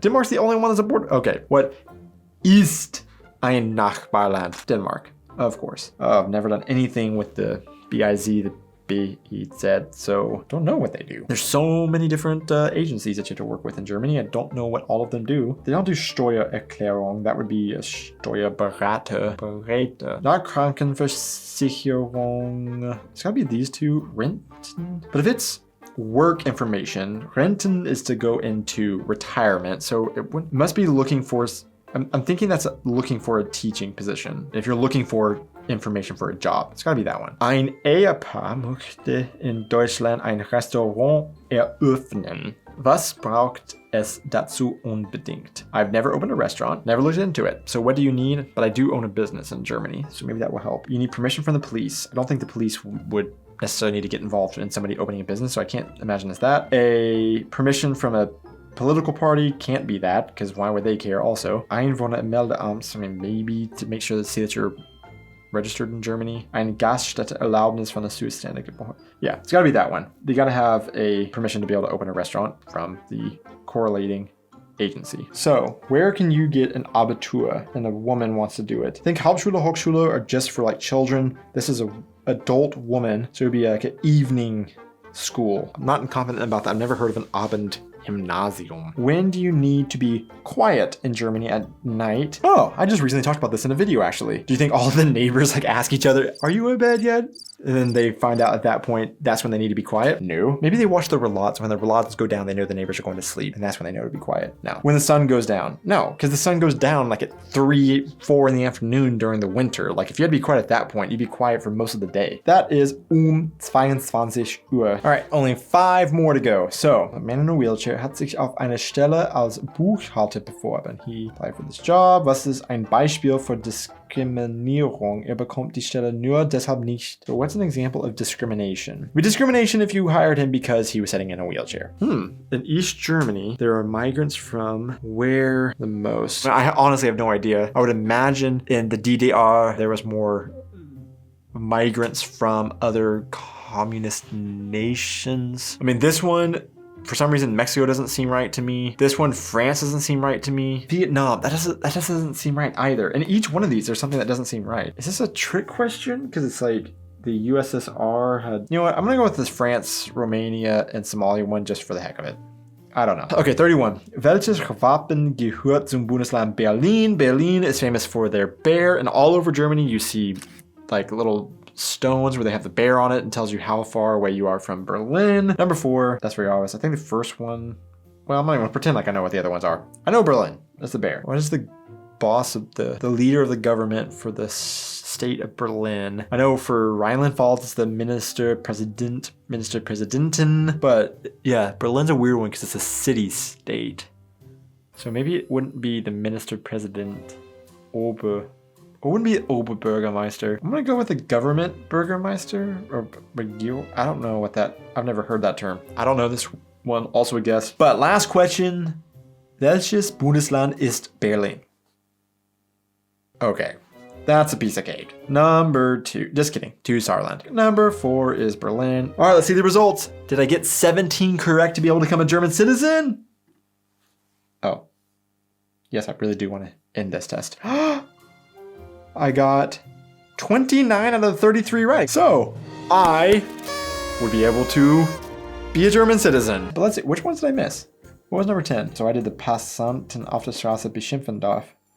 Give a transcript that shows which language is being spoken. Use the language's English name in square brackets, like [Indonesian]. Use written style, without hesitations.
[English] Denmark's the only one that's a border. Okay, what [German] ist ein Nachbarland? [English] Denmark, of course. Oh, I've never done anything with the BIZ, the BIZ, so don't know what they do. There's so many different agencies that you have to work with in Germany. I don't know what all of them do. They don't do Steuererklärung. That would be a Steuerberater. Not Krankenversicherung. It's gotta be these two. Renten. But if it's work information, Renten is to go into retirement, so it must be looking for. I'm thinking that's looking for a teaching position. If you're looking for information for a job, it's gotta be that one. [German] Ein Ehepaar möchte in Deutschland ein Restaurant eröffnen. Was braucht es dazu unbedingt? [English] I've never opened a restaurant, never looked into it. So what do you need? But I do own a business in Germany, so maybe that will help. You need permission from the police. I don't think the police would necessarily need to get involved in somebody opening a business, so I can't imagine it's that. A permission from a political party, can't be that, because why would they care also? Einwohnermeldeamt, I mean, maybe to make sure to see that you're registered in Germany. [German] Ein Gaststätteerlaubnis von der Zuständigen. [English] Yeah, it's gotta be that one. You gotta have a permission to be able to open a restaurant from the correlating agency. So where can you get an Abitur and a woman wants to do it? I think Hauptschule, Hochschule are just for like children. This is a adult woman, so it would be like an evening school. I'm not confident about that. I've never heard of an Abendgymnasium. When do you need to be quiet in Germany at night? Oh, I just recently talked about this in a video actually. Do you think all the neighbors like ask each other, are you in bed yet? And then they find out at that point, that's when they need to be quiet? No. Maybe they watch the relots. When the relots go down, they know the neighbors are going to sleep, and that's when they know to be quiet. No. When the sun goes down? No, because the sun goes down like at 3, 4 in the afternoon during the winter. Like if you had to be quiet at that point, you'd be quiet for most of the day. That is 22 Uhr. All right, only 5 more to go. [German] So, [English] a man in a wheelchair [German] hat sich auf eine Stelle als Buchhalter beworben. [English] He applied for this job. [German] Was ist ein Beispiel für Diskriminierung? Bekommt die Stelle nur deshalb nicht. [English] So what's an example of discrimination? It would be discrimination if you hired him because he was sitting in a wheelchair. In East Germany, there are migrants from where the most? I honestly have no idea. I would imagine in the DDR, there was more migrants from other communist nations. I mean, this one, for some reason, Mexico doesn't seem right to me. This one, France doesn't seem right to me. Vietnam, that doesn't seem right either. And each one of these, there's something that doesn't seem right. Is this a trick question? Because it's like the USSR had, you know what? I'm gonna go with this France, Romania, and Somalia one just for the heck of it. I don't know. Okay, 31. [German] Welches Wappen gehört zum Bundesland Berlin? [English] Berlin is famous for their bear, and all over Germany you see like little stones where they have the bear on it and tells you how far away you are from Berlin. Number 4, that's very obvious. I think the first one, well, I'm not even gonna pretend like I know what the other ones are. I know Berlin, that's the bear. What is the boss of the leader of the government for the state of Berlin? I know for Rhineland-Pfalz it's the Ministerpräsidentin, but yeah, Berlin's a weird one because it's a city-state. So maybe it wouldn't be the Ministerpräsident, it wouldn't be Oberbürgermeister. I'm gonna go with the government Bürgermeister or Regierung. I don't know what that, I've never heard that term. I don't know this one, also a guess. But last question, [German] welches Bundesland ist Berlin? [English] Okay, that's a piece of cake. Number 2, just kidding, 2 Saarland. Number 4 is Berlin. All right, let's see the results. Did I get 17 correct to be able to become a German citizen? Oh, yes, I really do want to end this test. I got 29 out of 33 right. So I would be able to be a German citizen. But let's see, which ones did I miss? What was number 10? So I did the [German] Passanten auf der Straße beschimpfen darf.